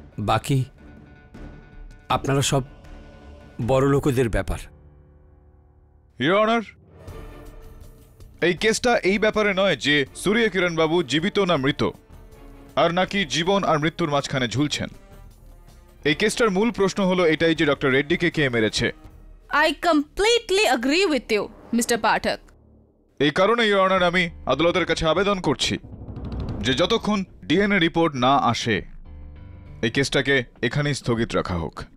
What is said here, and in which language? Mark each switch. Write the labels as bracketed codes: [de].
[bn] বাকি আপনারা সব বড় লোকেদের ব্যাপার। ইওর অনার, এই কেসটা এই ব্যাপারে নয় যে সূর্যা কিরণ বাবু জীবিত না মৃত, আর নাকি জীবন আর মৃত্যুর মাঝখানে ঝুলছেন। এই কেসটার মূল প্রশ্ন হলো এটাই যে ডক্টর রেড্ডিকে কে মেরেছে। [en] I completely agree with you, Mr. Pathak. [bn] এই কারণে ইওর অনার আমি আদালতের কাছে আবেদন করছি যে যতক্ষণ ডিএনএ রিপোর্ট না আসে এই কেসটাকে এখানেই স্থগিত রাখা হোক।